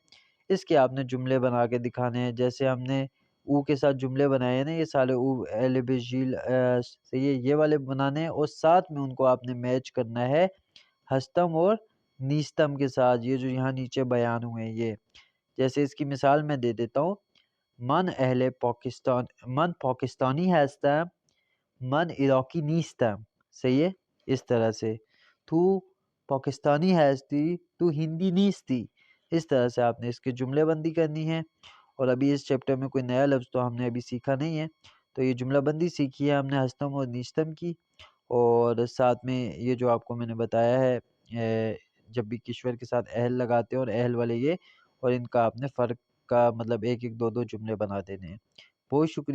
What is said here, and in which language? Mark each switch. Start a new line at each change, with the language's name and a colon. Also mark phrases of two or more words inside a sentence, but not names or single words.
Urdu: اس کے آپ نے جملے بنا کے دکھانے ہیں. جیسے ہم نے او کے ساتھ جملے بنائے ہیں نا، یہ سارے او اہل بجیل یہ والے بنانے ہیں، اور ساتھ میں ان کو آپ نے میچ کرنا ہے ہستم اور نیستم کے ساتھ، یہ جو یہاں نیچے بیان ہوئے ہیں یہ. جیسے اس کی مثال میں دے دیتا ہوں.
Persian: من پاکستانی ہستم، من عراقی نیستم.
Urdu: صحیح ہے. اس طرح سے
Persian: تو پاکستانی ہستی، تو ہندی نیستی.
Urdu: اس طرح سے آپ نے اس کی جملے بندی کرنی ہے. اور ابھی اس چیپٹر میں کوئی نیا لفظ تو ہم نے ابھی سیکھا نہیں ہے، تو یہ جملہ بندی سیکھی ہے ہم نے ہستم اور نیستم کی. اور ساتھ میں یہ جو آپ کو میں نے بتایا ہے جب بھی کشور کے ساتھ اہل لگاتے ہیں اور اہل والے یہ، اور ان کا آپ نے فرق کا مطلب ایک ایک دو دو جملے بنا دینے ہیں.